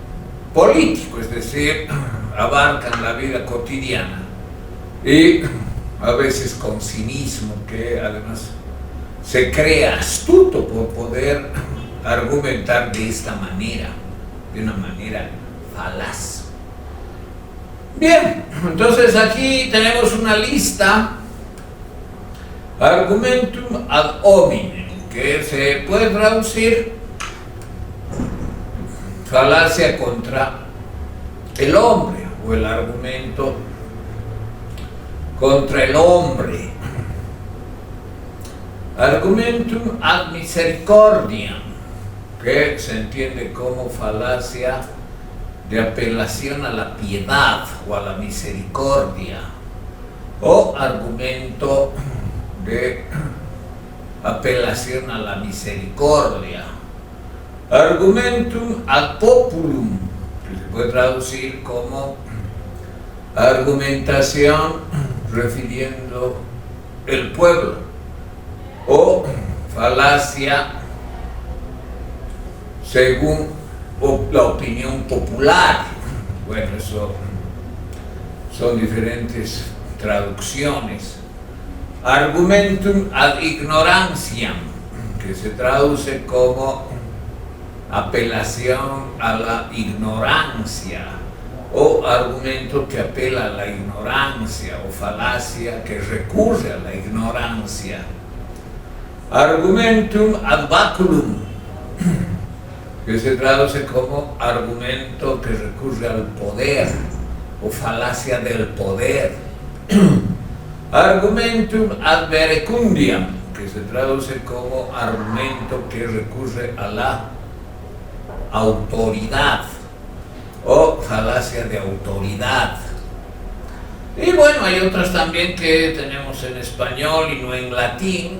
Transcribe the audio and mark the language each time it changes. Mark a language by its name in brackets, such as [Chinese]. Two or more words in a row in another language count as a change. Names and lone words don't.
[Spanish] político, es decir, abarcan la vida cotidiana y a veces con cinismo, que además se cree astuto por poder argumentar de esta manera, de una manera falaz. Bien, entonces aquí tenemos una lista, [Latin] argumentum ad hominem, [Spanish] que se puede traducir falacia contra el hombre, o el argumento contra el hombre. [Latin] Argumentum ad misericordiam, [Spanish] que se entiende como falacia de apelación a la piedad o a la misericordia, o argumento de apelación a la misericordia. [Latin] Argumentum ad populum, [Spanish] que se puede traducir como argumentación refiriendo el pueblo, o falacia según la opinión popular. Bueno, eso son diferentes traducciones. [Latin] Argumentum ad ignorantiam, [Spanish] que se traduce como apelación a la ignorancia, o argumento que apela a la ignorancia, o falacia que recurre a la ignorancia. [Latin] Argumentum ad baculum, [Spanish] que se traduce como argumento que recurre al poder, o falacia del poder. [Latin] Argumentum ad verecundiam, [Spanish] que se traduce como argumento que recurre a la autoridad, o falacia de autoridad. Y bueno, hay otras también que tenemos en español y no en latín.